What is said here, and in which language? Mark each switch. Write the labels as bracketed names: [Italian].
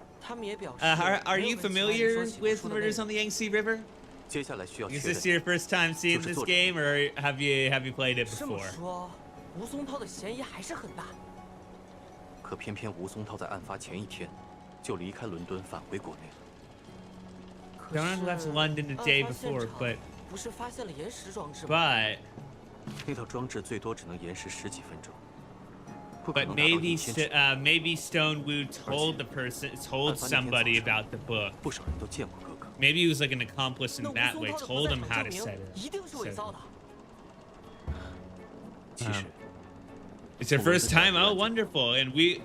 [English] Are you familiar with Murders on the Yangtze River? Is this your first time seeing this game, or have you played it before? [Chinese] 吴松涛的嫌疑还是很大。可偏偏吴松涛在案发前1天就离开伦敦返回国内了。 [English] John left London the day before, but [Chinese] 不是发现了延时装置吗？ [English] but [Chinese] 那套装置最多只能延时10几分钟。 [English] But maybe Stone Wu told somebody about the book. [Chinese] 不少人都见过哥哥。 [English] Maybe he was like an accomplice in that way, told him how to set it. [Chinese] 一定是伪造的。 [English] It's her first time. Oh, wonderful! And we